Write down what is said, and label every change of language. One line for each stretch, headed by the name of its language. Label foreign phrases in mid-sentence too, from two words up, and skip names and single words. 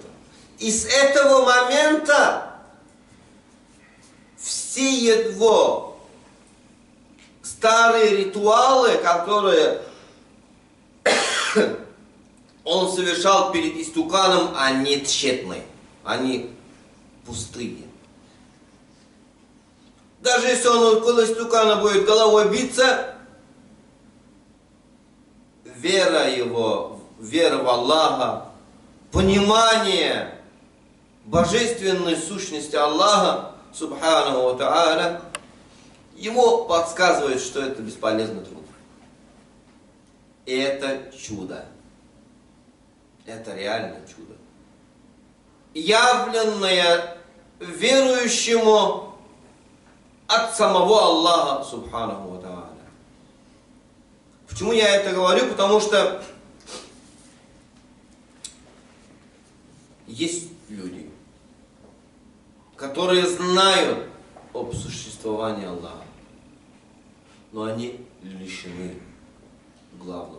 Russian: И с этого момента все его старые ритуалы, которые он совершал перед истуканом, они тщетны, они пустые. Даже если он около истукана будет головой биться, вера в Аллаха, понимание божественной сущности Аллаха,
Arabic: سبحانه وتعالى,
Russian: ему подсказывает, что это бесполезный труд. И это чудо. Это реально чудо. Явленное верующему от самого Аллаха,
Arabic: سبحانه وتعالى.
Russian: Почему я это говорю? Потому что есть люди, которые знают об существовании Аллаха, но они лишены главного.